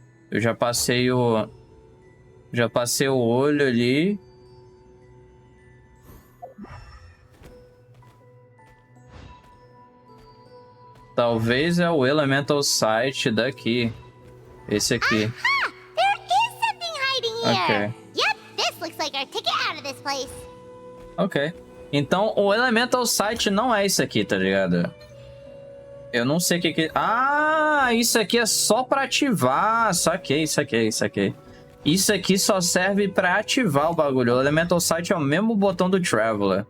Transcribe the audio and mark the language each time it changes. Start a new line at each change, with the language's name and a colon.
Portuguese: Eu já passei o... Já passei o olho ali. Talvez é o Elemental Site daqui. Esse aqui. Aha!
English: There is something hiding here! Ok. Yep, this looks like our ticket out of this place. Ok.
Portuguese: Então, o Elemental Site não é isso aqui, tá ligado? Eu não sei o que que... Ah, isso aqui é só pra ativar. Saquei, saquei, saquei. Isso aqui só serve pra ativar o bagulho. O Elemental Site é o mesmo botão do Traveler.